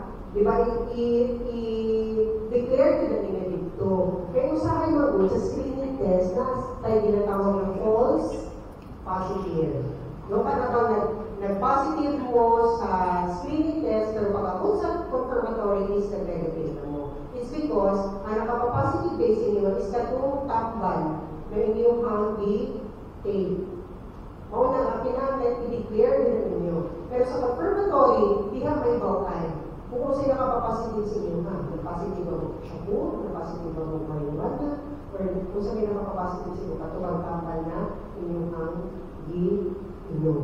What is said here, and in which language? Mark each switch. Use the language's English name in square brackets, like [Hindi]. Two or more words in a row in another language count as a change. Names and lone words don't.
[Cebuano] Di ba, i-declare ko na nila dito. Kaya usahay mo sa [English] screening test [Cebuano] na tayo ginatawag ng [English] false positive. [Cebuano] No, parang nag-positive mo sa [English] screening test, [Cebuano] pero pag-abot sa confirmatory is nag-negative na mo. [English] It's because, [Cebuano] ang nakapag-positive base ninyo is katong tambal na inyong handy-take. O na, pinangat, i-declare nila ninyo. Pero sa confirmatory, di ka may bawaan. Kung sino nakapag-positive sa inyo, nag-positive ba mo shabu, nag-positive ba mo marijuana, or kung sino nakapag-positive sa inyo, katong tambal na inyong handy-inom.